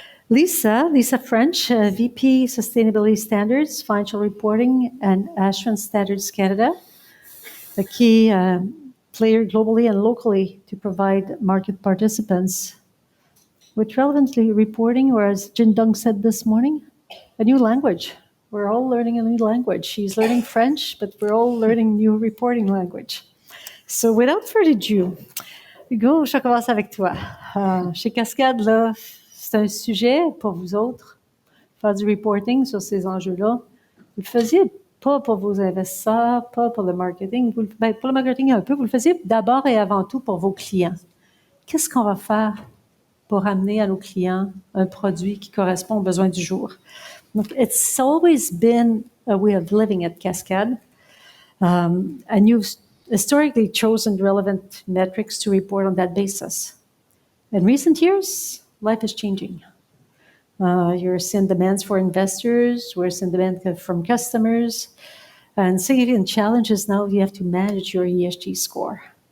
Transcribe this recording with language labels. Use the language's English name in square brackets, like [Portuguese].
[English] Lisa French, VP Sustainability Standards, Financial Reporting, and Assurance Standards Canada, a key player globally and locally to provide market participants with relevantly reporting, or as Jin Dong said this morning, a new language. We're all learning a new language. She's learning French, but we're all learning new reporting language. So without further ado, Hugo, [French] je commence avec toi. Chez Cascade, là, c'est un sujet pour vous autres, faire du reporting sur ces enjeux-là. Vous le faisiez pas pour vos investisseurs, pas pour le marketing. Pour le marketing un peu, vous le faisiez d'abord et avant tout pour vos clients. Qu'est-ce qu'on va faire pour amener à nos clients un produit qui correspond aux besoins du jour? Donc, [English] it's always been a way of living at Cascade, and you've historically chosen relevant metrics to report on that basis. In recent years, life is changing. You're seeing demands for investors, we're seeing demand from customers, and significant challenges now you have to manage your ESG score.